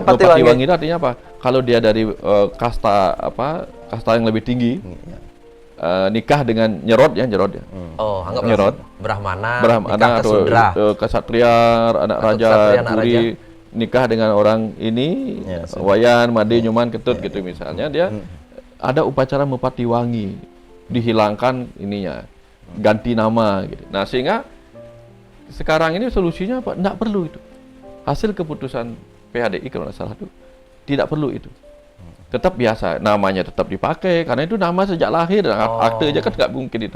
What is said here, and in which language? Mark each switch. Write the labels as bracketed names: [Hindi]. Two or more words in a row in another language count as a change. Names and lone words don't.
[Indonesian] mepati wangi itu artinya apa? Kalau dia dari kasta yang lebih tinggi. Nikah dengan nyerot ya. Anggap nyerot. Brahmana atau kesatria, anak raja, puri, nikah dengan orang ini, wayan, made, nyuman, ketut gitu misalnya. Dia ada upacara mepati wangi, dihilangkan ininya, ganti nama gitu. Nah sehingga sekarang ini solusinya apa? Nggak perlu itu. Hasil keputusan PHDI kalau nggak salah itu tidak perlu itu. Tetap biasa, namanya tetap dipakai karena itu nama sejak lahir, akte aja kan nggak mungkin itu.